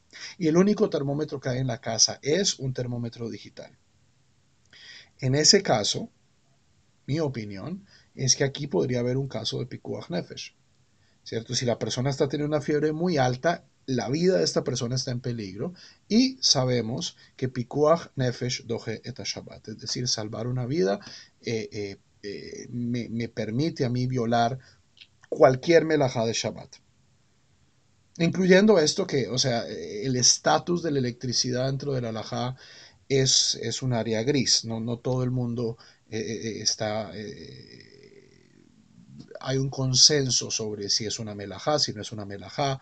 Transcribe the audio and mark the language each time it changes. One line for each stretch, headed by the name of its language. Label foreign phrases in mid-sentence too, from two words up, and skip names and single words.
Spanish: Y el único termómetro que hay en la casa es un termómetro digital. En ese caso, mi opinión es que aquí podría haber un caso de
Hebrew: פיקוח נפש,
Spanish: ¿cierto? Si la persona está teniendo una fiebre muy alta, la vida de esta persona está en peligro y sabemos que
Hebrew: פיקוח נפש דוחה את שבת,
Spanish: es decir, salvar una vida me permite a mí violar cualquier melajá de Shabbat. Incluyendo esto que, o sea, el estatus de la electricidad dentro de la halajá es un área gris, no todo el mundo está hay un consenso sobre si es una melajá, si no es una melajá.